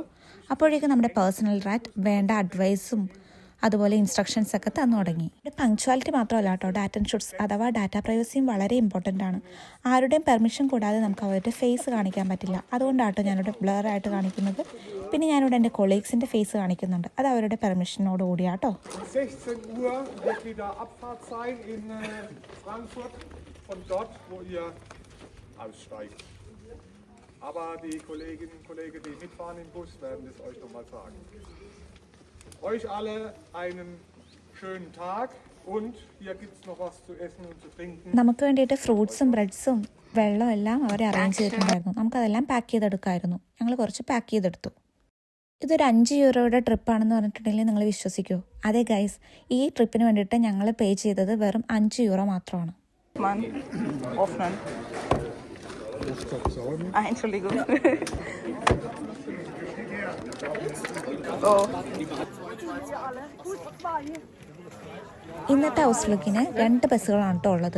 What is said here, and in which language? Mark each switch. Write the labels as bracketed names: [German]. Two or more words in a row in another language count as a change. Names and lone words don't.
[Malayalam] അപ്പോഴേക്കും നമ്മുടെ പേഴ്സണൽ റാറ്റ് വേണ്ട അഡ്വൈസും അതുപോലെ ഇൻസ്ട്രക്ഷൻസ് ഒക്കെ തന്നു തുടങ്ങി. പങ്ക്ച്വാലിറ്റി മാത്രമല്ല കേട്ടോ, [English] data insurance [Malayalam] അഥവാ ഡാറ്റ പ്രൈവസിയും വളരെ ഇമ്പോർട്ടൻ്റ് ആണ്. ആരുടെയും പെർമിഷൻ കൂടാതെ നമുക്ക് അവരുടെ ഫേസ് കാണിക്കാൻ പറ്റില്ല. അതുകൊണ്ടാട്ടോ ഞാനിവിടെ ബ്ലറായിട്ട് കാണിക്കുന്നത്. പിന്നെ ഞാനിവിടെ എൻ്റെ കൊളീഗ്സിൻ്റെ ഫേസ് കാണിക്കുന്നുണ്ട്, അത് അവരുടെ പെർമിഷനോട് കൂടിയാട്ടോ. [German] 16 Uhr wird wieder Abfahrt sein in Frankfurt von dort, wo ihr aussteigt. Aber die Kolleginnen und Kollegen, die mitfahren im Bus, werden es euch nochmal sagen. Euch alle einen schönen Tag und hier gibt es noch was zu essen und zu trinken. [Malayalam] നമുക്ക് വേണ്ടിയിട്ട് ഫ്രൂട്ട്സും ബ്രെഡ്സും വെള്ളവും എല്ലാം അവർ അറേഞ്ച് ചെയ്തിട്ടുണ്ടായിരുന്നു. നമുക്കതെല്ലാം പാക്ക് ചെയ്തെടുക്കാമായിരുന്നു. ഞങ്ങൾ കുറച്ച് പാക്ക് ചെയ്തെടുത്തു. ഇതൊരു 5 യൂറോയുടെ ട്രിപ്പാണെന്ന് പറഞ്ഞിട്ടുണ്ടെങ്കിൽ നിങ്ങൾ വിശ്വസിക്കുമോ? അതെ ഗൈസ്, ഈ ട്രിപ്പിന് വേണ്ടിയിട്ട് ഞങ്ങൾ പേ ചെയ്തത് വെറും 5 യൂറോ മാത്രമാണ്. ഇന്നത്തെ ഹൗസ്ഫ്ലോക്കിന് 2 ബസ്സുകളാണ് കേട്ടോ ഉള്ളത്.